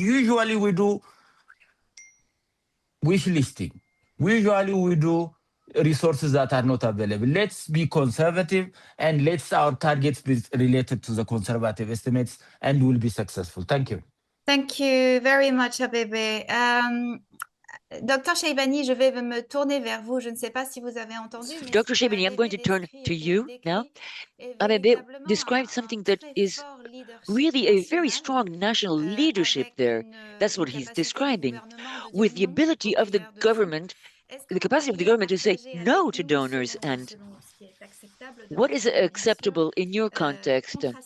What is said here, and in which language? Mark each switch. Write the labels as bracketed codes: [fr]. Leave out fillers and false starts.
[en] Usually we do wish listing. Usually we do resources that are not available. Let's be conservative, and let's our targets be related to the conservative estimates, and we'll be successful. Thank you. Thank you very much, Abebe. Dr. [fr] Cheibani, je vais me tourner vers vous. Je ne sais pas si vous avez entendu. [en] Dr. Cheibani, I'm going to turn to you now. Abebe described something that is really a very strong national leadership there. That's what he's describing, with the ability of the government the capacity of the government to say no to donors, and what is acceptable in your context?